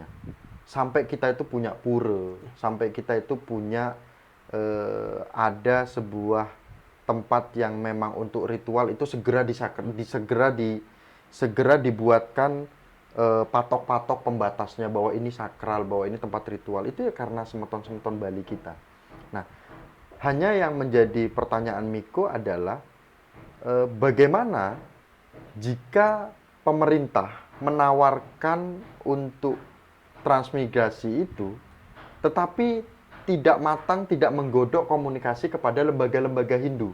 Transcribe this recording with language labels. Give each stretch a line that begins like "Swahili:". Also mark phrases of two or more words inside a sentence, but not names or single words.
Indonesian: Sampai kita itu punya pura, sampai kita itu punya ada sebuah tempat yang memang untuk ritual itu segera dibuatkan patok-patok pembatasnya bahwa ini sakral, bahwa ini tempat ritual. Itu ya karena semeton-semeton Bali kita. Nah, hanya yang menjadi pertanyaan Miko adalah bagaimana jika pemerintah menawarkan untuk transmigrasi itu, tetapi tidak matang, tidak menggodok komunikasi kepada lembaga-lembaga Hindu.